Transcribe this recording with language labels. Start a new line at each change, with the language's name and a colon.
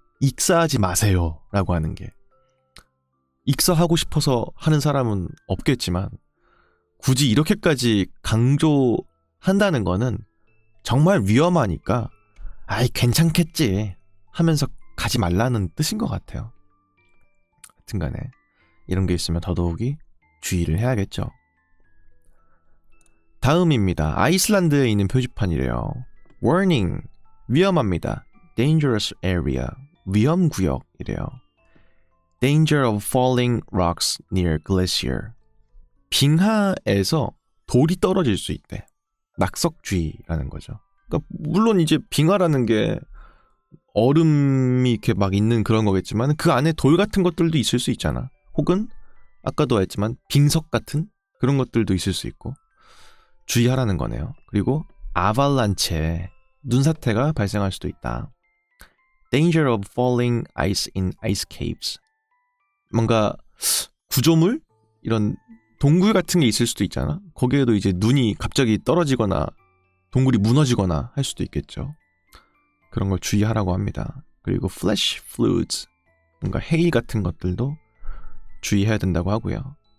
Korean: 익사하지 마세요 라고 하는 게. 익사하고 싶어서 하는 사람은 없겠지만 굳이 이렇게까지 강조한다는 거는 정말 위험하니까 아이 괜찮겠지 하면서 가지 말라는 뜻인 것 같아요. 하여튼간에 이런 게 있으면 더더욱이 주의를 해야겠죠. 다음입니다. 아이슬란드에 있는 표지판이래요.
English: Warning,
Korean: 위험합니다.
English: Dangerous area,
Korean: 위험구역이래요.
English: Danger of falling rocks near glacier,
Korean: 빙하에서 돌이 떨어질 수 있대. 낙석주의라는 거죠. 그러니까 물론 이제 빙하라는 게 얼음이 이렇게 막 있는 그런 거겠지만 그 안에 돌 같은 것들도 있을 수 있잖아. 혹은 아까도 했지만 빙석 같은 그런 것들도 있을 수 있고 주의하라는 거네요. 그리고 아발란체, 눈사태가 발생할 수도 있다.
English: Danger of falling ice in ice caves,
Korean: 뭔가 구조물? 이런 동굴 같은 게 있을 수도 있잖아. 거기에도 이제 눈이 갑자기 떨어지거나 동굴이 무너지거나 할 수도 있겠죠. 그런 걸 주의하라고 합니다. 그리고
English: flash floods,
Korean: 뭔가 해일 같은 것들도 주의해야 된다고 하고요.